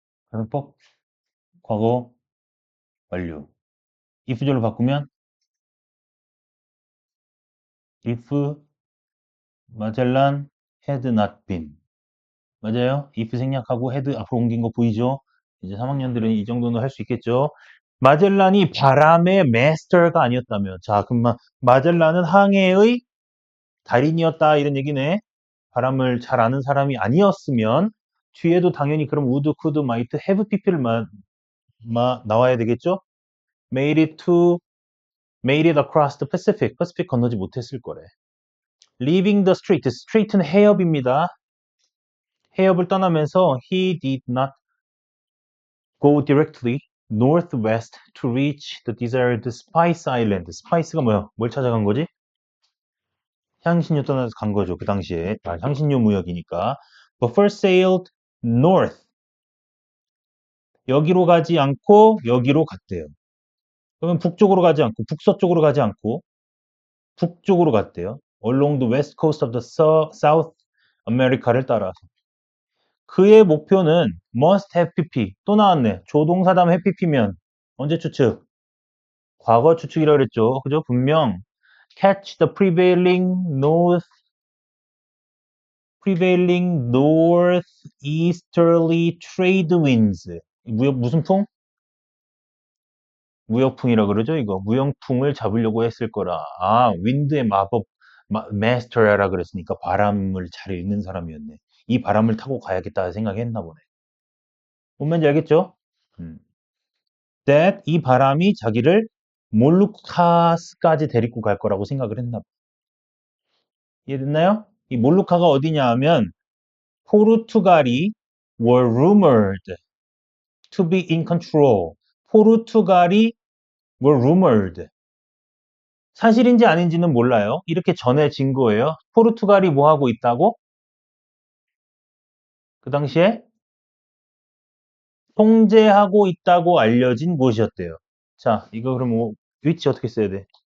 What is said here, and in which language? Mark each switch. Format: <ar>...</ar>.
<ko>가정법. 과거 완료. if절로 바꾸면</ko> <en>if Magellan had not been.</en> <ko>맞아요? if 생략하고 had 앞으로 옮긴 거 보이죠? 이제 3학년들은 이 정도는 할 수 있겠죠? 마젤란이 바람의 마스터가 아니었다면 자, 그럼 마젤란은 항해의 달인이었다 이런 얘기네. 바람을 잘 아는 사람이 아니었으면 뒤에도 당연히 그럼 would, could, might, have, pp를 나와야 되겠죠?</ko> <en>made it across the Pacific.</en> <ko>Pacific 건너지 못했을 거래.</ko> <en>leaving the strait.</en> <ko>straight는 해협입니다. 해협을 떠나면서</ko> <en>he did not go directly northwest to reach the desired Spice Island.</en> <ko>Spice가 뭐야? 뭘 찾아간 거지? 향신료 떠나서 간 거죠. 그 당시에. 향신료 무역이니까.</ko> <en>But first sailed north.</en> <ko>여기로 가지 않고 여기로 갔대요. 그러면 북쪽으로 가지 않고 북서쪽으로 가지 않고 북쪽으로 갔대요.</ko> <en>Along the west coast of the South America</en> <ko>를 따라서. 그의 목표는</ko> <en>must have pp.</en> <ko>또 나왔네. 조동사다음 have pp면 언제 추측? 과거 추측이라고 그랬죠. 그죠? 분명</ko> <en>catch the prevailing northeasterly trade winds.</en> <ko>무슨 풍? 무역풍이라 그러죠, 이거. 무역풍을 잡으려고 했을 거라. 아, 윈드의 마법, 마스터라 그랬으니까 바람을 잘 읽는 사람이었네. 이 바람을 타고 가야겠다 생각했나 보네. 뭔 말인지 알겠죠? 음. that 이 바람이 자기를 몰루카스까지 데리고 갈 거라고 생각을 했나 봐. 이해됐나요? 이 몰루카가 어디냐 하면 포르투갈이</ko> <en>were rumored to be in control.</en> <ko>포르투갈이</ko> <en>were rumored.</en> <ko>사실인지 아닌지는 몰라요. 이렇게 전해진 거예요. 포르투갈이 뭐 하고 있다고? 그 당시에 통제하고 있다고 알려진 곳이었대요. 자, 이거 그럼 위치 어떻게 써야 돼?</ko>